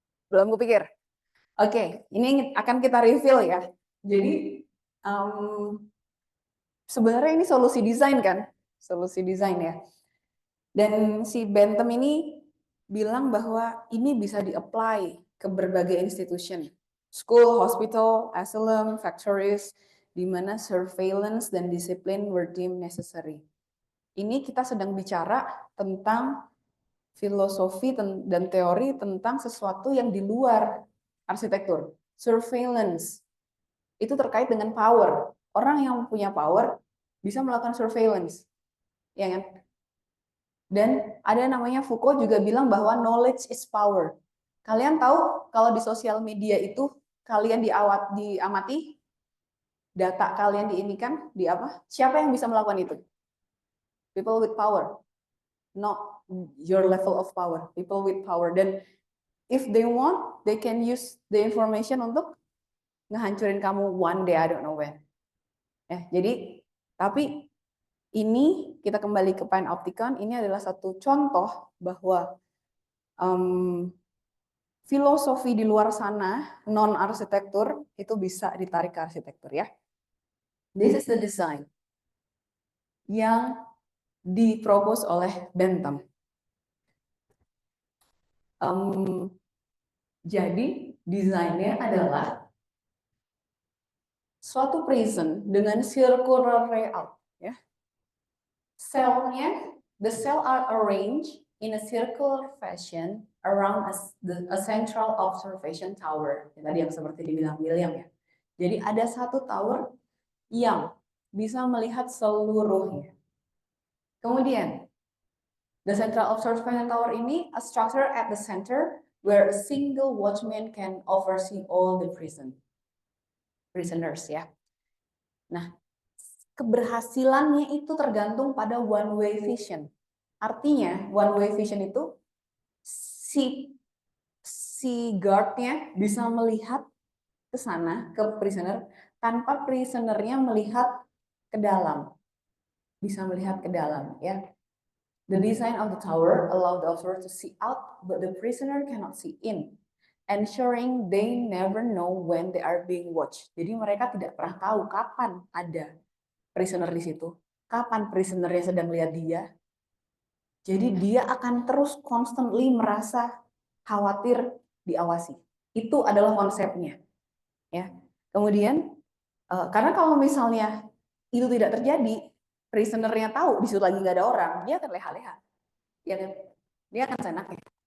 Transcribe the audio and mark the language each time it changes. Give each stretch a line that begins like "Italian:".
Indonesian: Belum kupikir. Oke, ini akan kita reveal ya. Jadi sebenarnya ini solusi desain kan? Solusi desain ya. Dan si Bentham ini bilang bahwa ini bisa di-apply ke berbagai institution.
English: School, hospital, asylum, factories,
Indonesian: di mana
English: surveillance
Indonesian: dan disiplin
English: were deemed necessary.
Indonesian: Ini kita sedang bicara tentang filosofi dan teori tentang sesuatu yang di luar arsitektur. Surveillance itu terkait dengan power. Orang yang punya power bisa melakukan surveillance, ya kan? Dan ada namanya Foucault juga bilang bahwa
English: knowledge is power.
Indonesian: Kalian tahu kalau di sosial media itu kalian diamati, data kalian diinikan, di apa? Siapa yang bisa melakukan itu?
English: People with power, not your level of power. People with power. Dan if they want, they can use the information
Indonesian: untuk ngehancurin kamu
English: one day, I don't know when.
Indonesian: Jadi, tapi ini kita kembali ke Panopticon, ini adalah satu contoh bahwa filosofi di luar sana, non-arsitektur, itu bisa ditarik ke arsitektur ya.
English: This is the design
Indonesian: yang dipropose oleh Bentham. Jadi desainnya adalah suatu prison dengan circular layout. Ya. Selnya,
English: the cell are arranged in a circular fashion around a central observation tower.
Indonesian: Tadi yang seperti dibilang William ya. Jadi ada satu tower yang bisa melihat seluruhnya. Kemudian,
English: the central observation tower ini a structure at the center where a single watchman can oversee all the prisoners ya.
Indonesian: Nah, keberhasilannya itu tergantung pada one way vision. Artinya one way vision itu si guardnya bisa melihat ke sana, ke prisoner, tanpa prisonernya melihat ke dalam. Bisa melihat ke dalam ya.
English: The design of the tower allow the observer to see out, but the prisoner cannot see in, ensuring they never know when they are being watched.
Indonesian: Jadi mereka tidak pernah tahu kapan ada prisoner di situ, kapan prisonernya sedang lihat dia. Jadi dia akan terus constantly merasa khawatir diawasi. Itu adalah konsepnya. Ya. Kemudian, karena kalau misalnya itu tidak terjadi, prisonernya tahu di situ lagi nggak ada orang, dia akan leha-leha. Dia akan senaknya.